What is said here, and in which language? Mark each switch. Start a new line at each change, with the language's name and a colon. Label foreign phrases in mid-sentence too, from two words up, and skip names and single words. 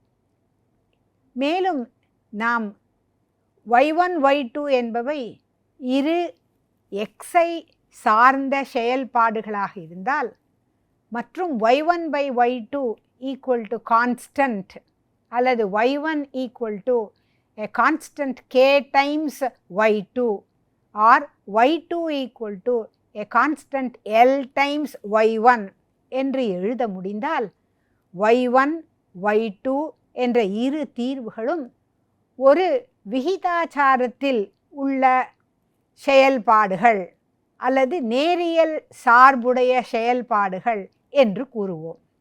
Tamil: மேலும் நாம் y1 y2 என்பவை இரு xஐ சார்ந்த செயல்பாடுகளாக இருந்தால் மற்றும் y1/y2 = கான்ஸ்டன்ட் அல்லது y1 =
English: a constant k times y2 or y2 = a constant l times y1
Tamil: என்று எழுத முடிந்தால் y1 y2 என்ற இரு தீர்வுகளும் ஒரு விகிதாச்சாரத்தில் உள்ள செயல்பாடுகள் அல்லது நேரியல் சார்புடைய செயல்பாடுகள் என்று கூறுவோம்.